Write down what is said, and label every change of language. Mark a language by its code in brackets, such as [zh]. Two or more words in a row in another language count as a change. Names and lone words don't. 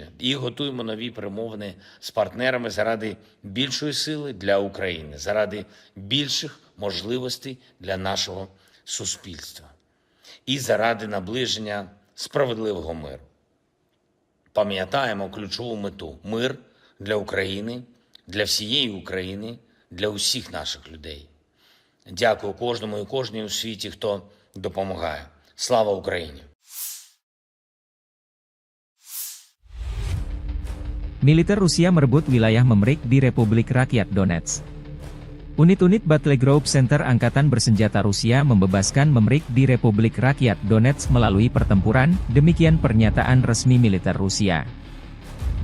[uk] І готуємо нові перемовини з партнерами заради більшої сили для України, заради більших можливостей для нашого суспільства і заради наближення справедливого миру. Пам'ятаємо ключову мету – мир для України, для всієї України, для усіх наших людей. Дякую кожному і кожній у світі, хто допомагає. Слава Україні! [id] Militer Rusia merebut wilayah Memrik di Republik Rakyat Donetsk. Unit-unit Battlegroup Center Angkatan Bersenjata Rusia membebaskan Memrik di Republik Rakyat Donetsk melalui pertempuran, demikian pernyataan resmi militer Rusia.